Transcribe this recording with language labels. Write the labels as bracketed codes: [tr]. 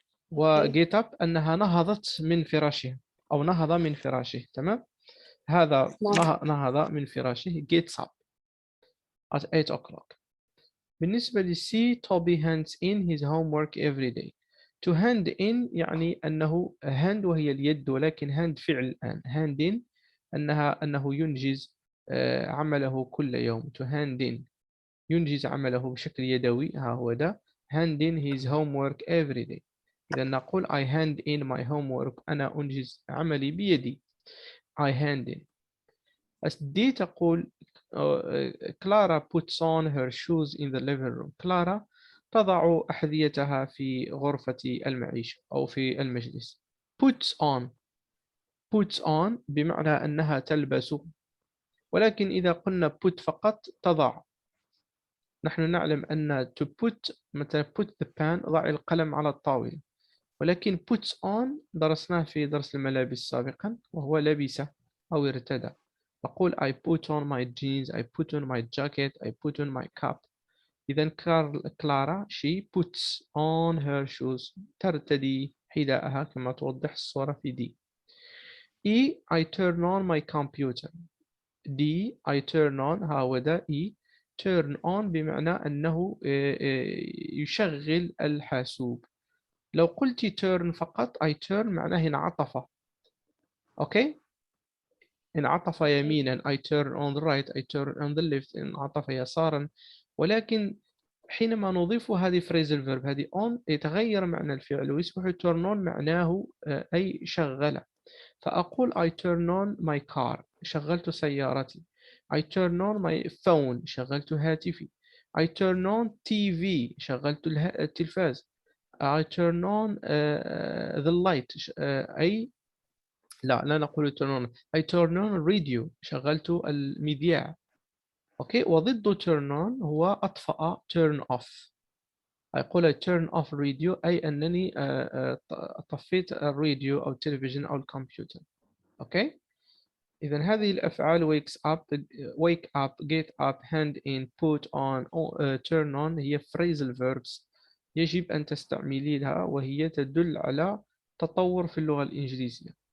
[ar] وجيت أب أنها نهضت من فراشها أو نهض من فراشه. تمام. هذا نهض من فراشه [en] gets up at 8 o'clock. [ar] بالنسبة لسي توبي [en] hands in his homework every day. [ar] to hand in يعني أنه hand وهي اليد، ولكن hand فعل الآن. hand in أنه ينجز عمله كل يوم. to hand in ينجز عمله بشكل يدوي. ها هو ده [en] hand in his homework every day. إذا نقول I hand in my homework [ar] أنا أنجز عملي بيدي. [en] I hand in. [ar] دي تقول كلارا [en] puts on her shoes in the living room. [ar] كلارا تضع أحذيتها في غرفة المعيشة أو في المجلس. puts on بمعنى أنها تلبس، ولكن إذا قلنا put فقط تضع. نحن نعلم أن to put مثلا [en] put the pen [ar] ضع القلم على الطاولة، ولكن puts on درسناه في درس الملابس سابقا وهو لبس أو ارتدى. [en] أقول I put on my jeans, I put on my jacket, I put on my cap. [ar] إذا كلارا [en] she puts on her shoes [ar] ترتدي حذاءها كما توضح الصورة في دي. [en] I turn on my computer. D I turn on هذا turn on [ar] بمعنى أنه يشغل الحاسوب. لو قلت turn فقط [en] I turn [ar] معناه انعطف. [en] okay, [ar] انعطف يمينا [en] I turn on the right, I turn on the left، [ar] انعطف يسارا. ولكن حينما نضيف هذه phrasal verb هذه on يتغير معنى الفعل ويصبح turn on معناه أي شغل. [en] فأقول I turn on my car [ar] شغلت سيارتي. [en] I turn on my phone [ar] شغلت هاتفي. [en] I turn on TV [ar] شغلت التلفاز. [en] I turn on the light أي لا نقول turn on. I turn on radio [ar] شغلت المذياع. أوكي، وضد turn on هو أطفأ turn off. أقول [en] turn off radio [ar] أي أنني طفيت الراديو أو التلفزيون أو الكمبيوتر. أوكي، إذا هذه الأفعال [en] wake up, get up, hand in, put on, turn on [ar] هي phrasal verbs يجب أن تستعمليها، وهي تدل على تطور في اللغة الإنجليزية.